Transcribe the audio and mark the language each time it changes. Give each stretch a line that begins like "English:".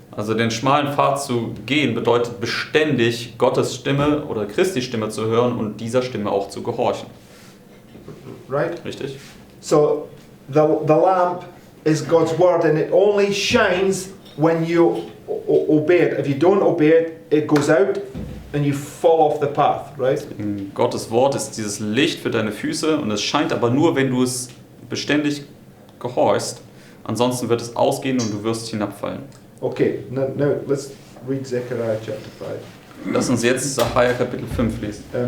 German: Also den schmalen Pfad zu gehen bedeutet beständig Gottes Stimme oder Christi Stimme zu hören und dieser Stimme auch zu gehorchen.
English: Right?
German: Richtig?
English: So the lamp is God's word and it only shines when you obey it. If you don't obey it, it goes out and you fall off the path, right?
German: In Gottes Wort ist dieses Licht für deine Füße und es scheint aber nur, wenn du es beständig gehorchst. Ansonsten wird es ausgehen und du wirst hinabfallen.
English: Okay, now let's read Zechariah chapter 5.
German: Lass uns jetzt Zachariah Kapitel 5 lesen.